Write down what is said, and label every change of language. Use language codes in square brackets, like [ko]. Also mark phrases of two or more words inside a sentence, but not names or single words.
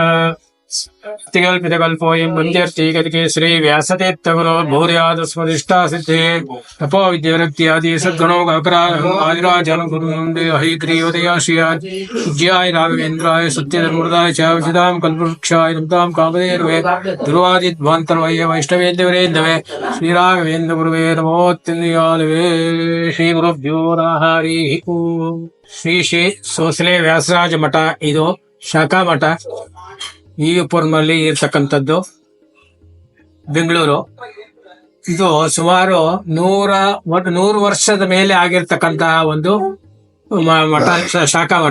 [sa] कल्पोऽयं वन्द्यर्ति गतिके श्री व्यासतीर्थगुरो भूर्यादस्मदिष्टा सिद्धे तपो विद्यारक्त्यादि सद्गुणो आदिराजनं गुरुनन्दे हयग्रीवदयाश्रियात् पूज्याय राघवेन्द्राय सत्यधर्मृताय च विद्यां कल्पवृक्षाय नमतां कामधेनवे ध्रुवादिध्वान्तरवये वैष्णवेन्द्रवरेन्दवे श्रीराघवेन्द्र गुरुवे नमोऽत्यन्यालवे। श्रीगुरुभ्यो नमः। हरिः ओम्। [kn] ಶ್ರೀ ಸೋಸಲೆ ವ್ಯಾಸರಾಜ ಮಠ, ಇದು ಶಾಖಾ ಮಠ. ವಿವೇಪುರಂನಲ್ಲಿ ಇರ್ತಕ್ಕಂಥದ್ದು, ಬೆಂಗಳೂರು. ಇದು ಸುಮಾರು 100 ವರ್ಷದ ಮೇಲೆ ಆಗಿರ್ತಕ್ಕಂತಹ ಒಂದು ಮಠ, ಶಾಖಾ ಮಠ.